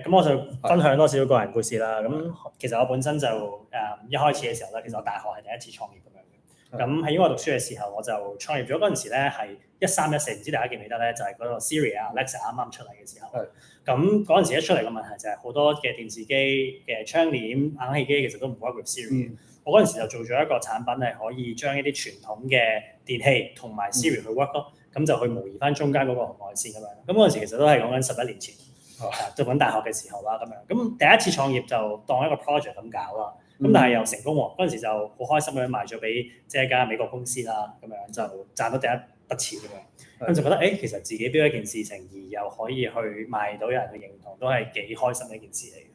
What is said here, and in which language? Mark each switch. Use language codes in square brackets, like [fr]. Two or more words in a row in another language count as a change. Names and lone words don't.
[yue] 咁我就分享多少個人故事啦。咁其實我本身就一開始嘅時候咧，其實我大學係第一次創業咁樣嘅。咁喺英國讀書嘅時候，我就創業咗嗰陣時咧係13、14，唔知大家記唔記得咧？就係嗰個 Siri 啊、Alexa 啱啱出嚟嘅時候。咁嗰陣時一出嚟嘅問題就係好多嘅電視機嘅窗簾、冷氣機其實都唔 [en] work with Siri。 [yue] 我嗰陣時就做咗一個產品係可以將一啲傳統嘅電器同埋 Siri 去 work 咯。咁就去模擬翻中間嗰個紅外線咁樣。咁嗰陣時其實都係講緊11年前，讀緊大學嘅時候啦咁樣。咁第一次創業就當一個 project 咁搞啦。咁但係又成功喎，嗰陣時就好開心咁樣賣咗俾即係一間美國公司啦，咁樣就賺到第一筆錢咁樣，咁就覺得其實自己標一件事情而又可以去賣到有人去認同，都係幾開心嘅一件事嚟嘅。